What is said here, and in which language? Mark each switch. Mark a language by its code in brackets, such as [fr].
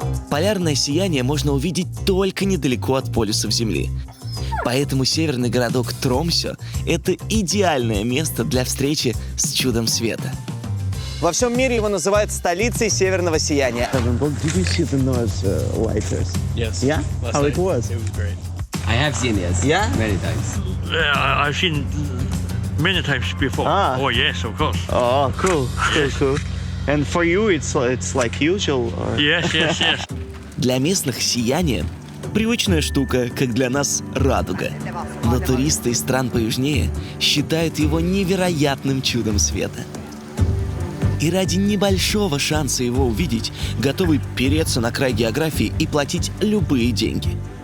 [ru] Полярное сияние можно увидеть только недалеко от полюсов Земли. Поэтому северный городок Тромсё – это идеальное место для встречи с чудом света. Во всем мире его называют столицей северного сияния. [en] Did you see the North Lighters? Yes. Yeah? How it was? It was great. I have seen it. Yeah? Many times. Yeah, I've seen many times before. Ah. Oh yes, of course. Oh, cool. Cool. And for you, it's like usual? Or... Yes, yes, yes. [ru] Для местных сияние Привычная штука, как для нас радуга. Но туристы из стран поюжнее считают его невероятным чудом света. И ради небольшого шанса его увидеть, готовы переться на край географии и платить любые деньги.